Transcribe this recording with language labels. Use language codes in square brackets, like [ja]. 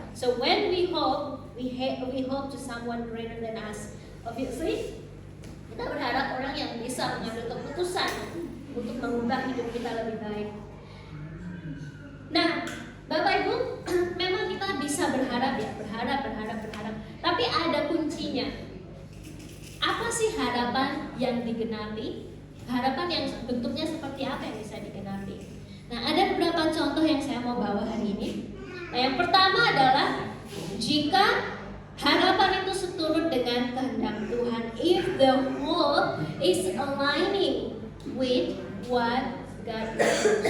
[en] So when we hope, we hope to someone greater than us. [id] Obviously, kita berharap orang yang bisa mengambil keputusan untuk mengubah hidup kita lebih baik. Nah, Bapak Ibu, memang kita bisa berharap ya, berharap. Tapi ada kuncinya. Apa sih harapan yang digenapi? Harapan yang bentuknya seperti apa yang bisa digenapi? Nah, ada beberapa contoh yang saya mau bawa hari ini. Nah, yang pertama adalah jika harapan itu seturut dengan kehendak Tuhan. [en] If the hope is aligning with what God wants.